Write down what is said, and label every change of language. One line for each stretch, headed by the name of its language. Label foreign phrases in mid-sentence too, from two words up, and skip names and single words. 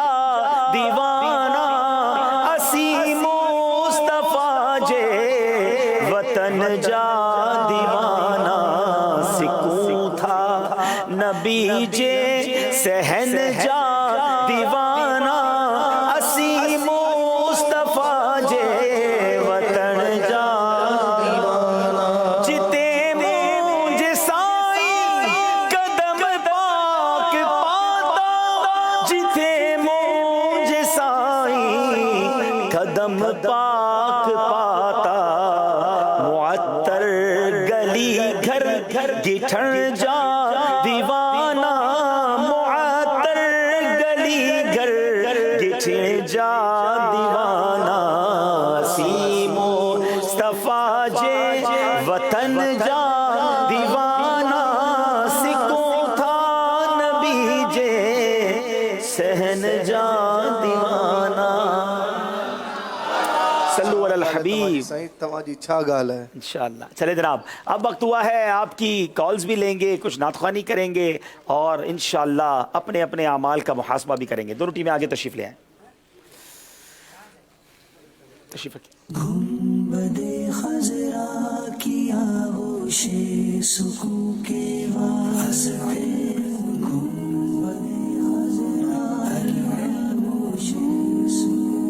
Sindhi: दीवाना, असी मुस्तफा जे वतन जा दीवाना, सिकूं था नबी जे सहन जा दीवाना, असी मुस्तफा जे वतन जा दीवाना, जिते मुझे साईं कदम पाक पाता, जिते मुझे साईं कदम पाक पाता, मुअत्तर गली घर गिठण जा दीवाना, मुअत्तर गली घर गिठण जा दीवाना, असी मुस्तफा जे वतन जा दीवाना, सिकूं था नबी जे सहन जा दीवाना।
Arabic: صلوا على الحبيب.
Sindhi: सही तवाजी छा गाल है
Urdu: انشاءاللہ. چلے جناب، اب وقت ہوا ہے آپ کی کالز بھی لیں گے، کچھ نعتخوانی کریں گے اور انشاءاللہ اپنے اپنے اعمال کا محاسبہ بھی کریں گے. دونوں ٹیمیں آگے تشریف لے آئے. تشریف گنبدِ خضرا کی آغوشِ سکون کے واسطے، گنبدِ خضرا آغوشِ سکون.